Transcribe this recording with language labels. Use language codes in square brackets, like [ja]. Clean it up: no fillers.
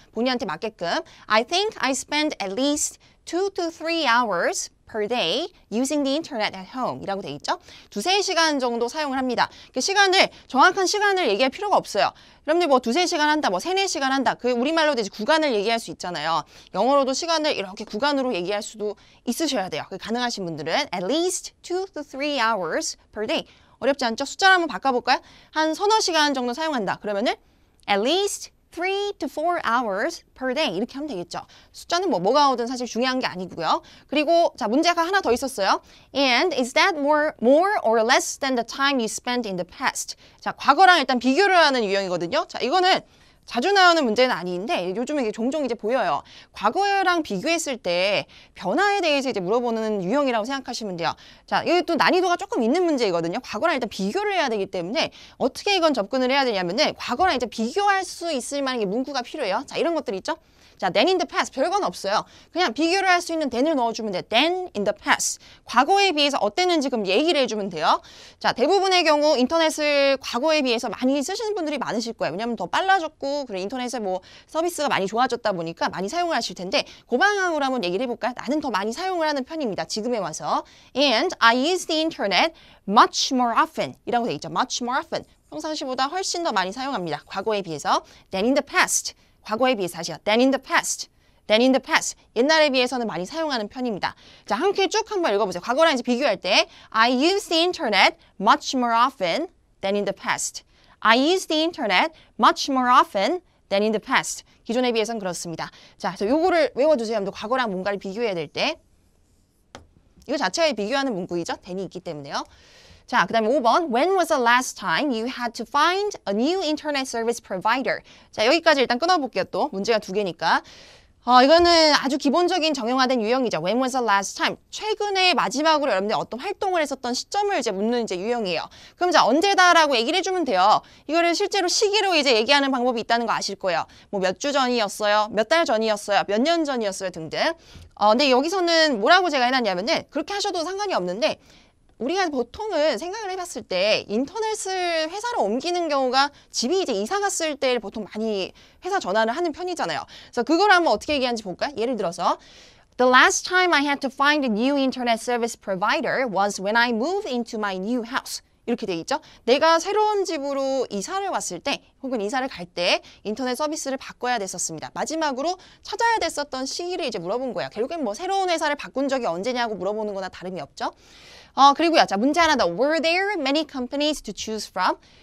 [ko] 본인한테 맞게끔. [en] I think I spend at least 2 to 3 hours per day using the internet at home [ko] 이라고 돼 있죠. 2~3시간 정도 사용을 합니다. 그 시간을 정확한 시간을 얘기할 필요가 없어요. 여러분들 뭐 2~3시간 한다, 뭐 3~4시간 한다. 그 우리말로도 이제 구간을 얘기할 수 있잖아요. 영어로도 시간을 이렇게 구간으로 얘기할 수도 있으셔야 돼요. 가능하신 분들은 [en] at least 2 to 3 hours per day. [ko] 어렵지 않죠? 숫자를 한번 바꿔볼까요? 한 서너 시간 정도 사용한다. 그러면은 [en] at least 3 to 4 hours per day [ko] 이렇게 하면 되겠죠. 숫자는 뭐가 오든 사실 중요한 게 아니고요. 그리고 자, 문제가 하나 더 있었어요. [en] And is that more or less than the time you spent in the past? [ko] 자, 과거랑 일단 비교를 하는 유형이거든요. 자, 이거는 자주 나오는 문제는 아닌데 요즘에 이게 종종 이제 보여요. 과거랑 비교했을 때 변화에 대해서 이제 물어보는 유형이라고 생각하시면 돼요. 자, 이것도 난이도가 조금 있는 문제이거든요. 과거랑 일단 비교를 해야 되기 때문에 어떻게 이건 접근을 해야 되냐면은 과거랑 이제 비교할 수 있을 만한 문구가 필요해요. 자, 이런 것들 있죠. 자, [en] then in the past [ko] 별건 없어요. 그냥 비교를 할 수 있는 then을 넣어주면 돼요. [en] then in the past. [ko] 과거에 비해서 어땠는지 그럼 얘기를 해주면 돼요. 자, 대부분의 경우 인터넷을 과거에 비해서 많이 쓰시는 분들이 많으실 거예요. 왜냐하면 더 빨라졌고 그래 인터넷에 뭐 서비스가 많이 좋아졌다 보니까 많이 사용을 하실 텐데 그 방향으로 한번 얘기를 해볼까요? 나는 더 많이 사용을 하는 편입니다. 지금에 와서. [en] And I use the internet much more often [ko] 이라고 돼 있죠. [en] much more often. [ko] 평상시보다 훨씬 더 많이 사용합니다. 과거에 비해서. [en] than in the past. [ko] 과거에 비해서 하시죠. than in the past. [en] than in the past. [ko] 옛날에 비해서는 많이 사용하는 편입니다. 자, 함께 쭉 한번 읽어보세요. 과거랑 이제 비교할 때 [en] I use the internet much more often than in the past. I use the internet much more often than in the past. [ko] 기존에 비해서는 그렇습니다. 자, 그래서 요거를 외워두세요. 과거랑 뭔가를 비교해야 될 때. 이거 자체에 비교하는 문구이죠. than이 있기 때문에요. 자, 그 다음에 5번. [en] When was the last time you had to find a new internet service provider? [ko] 자, 여기까지 일단 끊어볼게요. 또 문제가 두 개니까. 이거는 아주 기본적인 정형화된 유형이죠. [en] When was the last time? [ko] 최근에 마지막으로 여러분들 어떤 활동을 했었던 시점을 이제 묻는 이제 유형이에요. 그럼 자, 언제다라고 얘기를 해주면 돼요. 이거를 실제로 시기로 이제 얘기하는 방법이 있다는 거 아실 거예요. 뭐 몇 주 전이었어요, 몇 달 전이었어요, 몇 년 전이었어요 등등. 근데 여기서는 뭐라고 제가 해놨냐면은 그렇게 하셔도 상관이 없는데 우리가 보통은 생각을 해봤을 때 인터넷을 회사로 옮기는 경우가 집이 이제 이사 갔을 때 보통 많이 회사 전화를 하는 편이잖아요. 그래서 그걸 한번 어떻게 얘기하는지 볼까요? 예를 들어서 [en] The last time I had to find a new internet service provider was when I moved into my new house. [ko] 이렇게 돼 있죠. 내가 새로운 집으로 이사를 왔을 때 혹은 이사를 갈 때 인터넷 서비스를 바꿔야 됐었습니다. 마지막으로 찾아야 됐었던 시기를 이제 물어본 거예요. 결국엔 뭐 새로운 회사를 바꾼 적이 언제냐고 물어보는 거나 다름이 없죠. 그리고요. 자, 문제 하나 더. [en] Were there many companies to choose from?